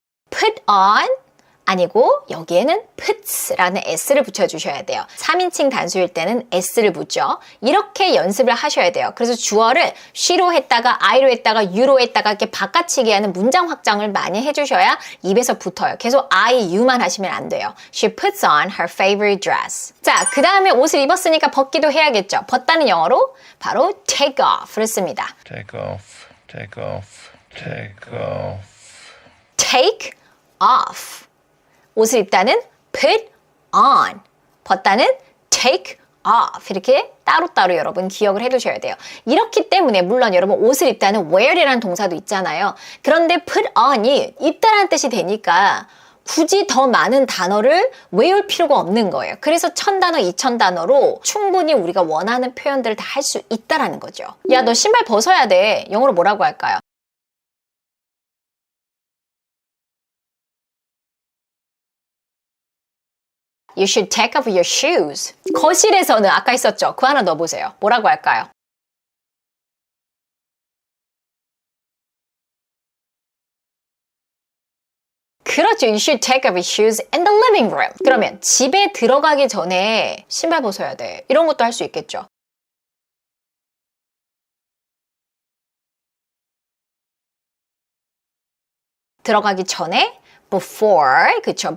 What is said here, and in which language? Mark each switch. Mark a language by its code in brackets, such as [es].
[ko] put on 아니고 여기에는 puts라는 s를 붙여주셔야 돼요. 3인칭 단수일 때는 s를 붙죠. 이렇게 연습을 하셔야 돼요. 그래서 주어를 she로 했다가 I로 했다가 you로 했다가 이렇게 바꿔치기 하는 문장 확장을 많이 해주셔야 입에서 붙어요. 계속 I, you만 하시면 안 돼요. [en] She puts on her favorite dress. [ko] 자, 그 다음에 옷을 입었으니까 벗기도 해야겠죠. 벗다는 영어로 바로 take off를 씁니다. Take off, take off, take off. take off. 옷을 입다는 put on, 벗다는 take off. 이렇게 따로따로 여러분 기억을 해두셔야 돼요. 이렇기 때문에 물론 여러분 옷을 입다는 wear이라는 동사도 있잖아요. 그런데 put on이 입다라는 뜻이 되니까 굳이 더 많은 단어를 외울 필요가 없는 거예요. 그래서 1000단어, 2000단어로 충분히 우리가 원하는 표현들을 다 할 수 있다라는 거죠. 야, 너 신발 벗어야 돼. 영어로 뭐라고 할까요? [en] You should take off your shoes. [ko] 거실에서는 아까 있었죠? 그거 하나 넣어보세요. 뭐라고 할까요? 그렇죠. [en] You should take off your shoes in the living room. [ko] 그러면 집에 들어가기 전에 신발 벗어야 돼. 이런 것도 할 수 있겠죠. 들어가기 전에 before, 그쵸?